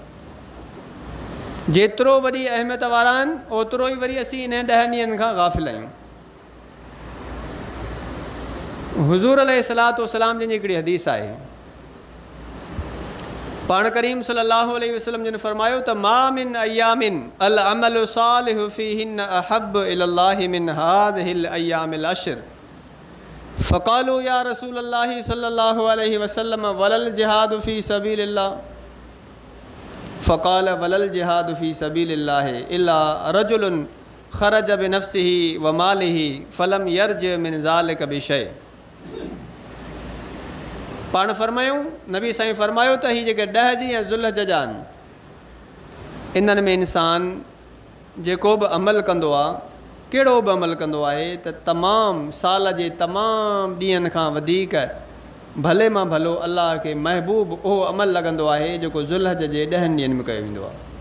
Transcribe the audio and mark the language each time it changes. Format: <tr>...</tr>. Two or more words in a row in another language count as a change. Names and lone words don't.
<sd>जेतिरो वॾी अहमियत वारा आहिनि ओतिरो ई वरी असीं इन 10 ॾींहंनि खां गाफ़िल आहियूं। हुज़ूर</sd> <ar>عليه الصلاة والسلام</ar> <sd>जिन जी हिकिड़ी हदीस आहे, पाण करीम</sd> <ar>صلى الله عليه وسلم</ar> <sd>जिन फरमायो त</sd> <ar>ما من أيام العمل الصالح فيهن أحب إلى الله من هذه الأيام العشر. فقالوا يا رسول الله صلى الله عليه وسلم ولا الجهاد في سبيل الله. فقال ولا الجهاد في سبيل الله إلا رجل خرج بنفسه وماله فلم يرجع من ذلك بشيء.</ar> <sd>पाण फरमायूं, नबी साईं फरमायो त हीअ जेके 10 ॾींहं ज़ुल्हज जा आहिनि, इन्हनि में इंसानु जेको बि अमल कंदो आहे, कहिड़ो बि अमल कंदो आहे, त तमामु साल जे तमामु ॾींहंनि खां वधीक भले मां भलो अल्लाह खे महबूब उहो अमल लॻंदो आहे जेको ज़ुल्हज जे 10 ॾींहंनि में कयो वेंदो आहे।</sd>